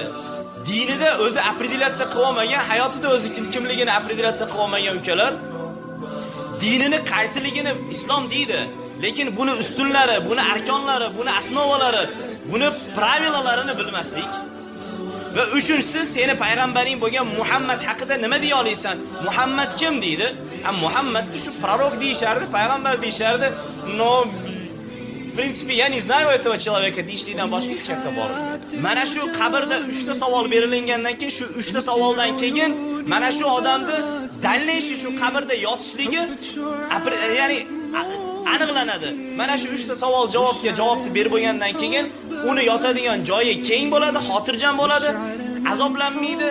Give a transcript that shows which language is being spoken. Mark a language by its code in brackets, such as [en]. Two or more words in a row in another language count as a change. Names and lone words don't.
[uz] Dinida o'zi opredilyatsiya qilib olmagan, hayotida o'zi kimligini opredilyatsiya qilib olmagan ukalar dinini qaysiligini islom deydi. Lekin buni ustunlari, buni arkonlari, buni asnovalari, buni pravilalarini bilmaslik. Va uchinchisi seni payg'ambaring bo'lgan Muhammad haqida nima deya olasan? Muhammad kim deydi? Muhammadni shu prorok deyishardi, payg'ambar deyishardi. [ru] No, в принципе, я не знаю этого человека [uz] deyishlikdan boshqa hech narsa bor. Mana shu qabrda 3 ta savol berilgandan keyin shu 3 ta savoldan keyin mana shu odamni dalishi shu qabrda yotishligi ya'ni aniqlanadi. Mana shu 3 ta savol javobni berib bo'lgandan keyin uni yotadigan joyi keng bo'ladi, xotirjam bo'ladi, azoblanmaydi.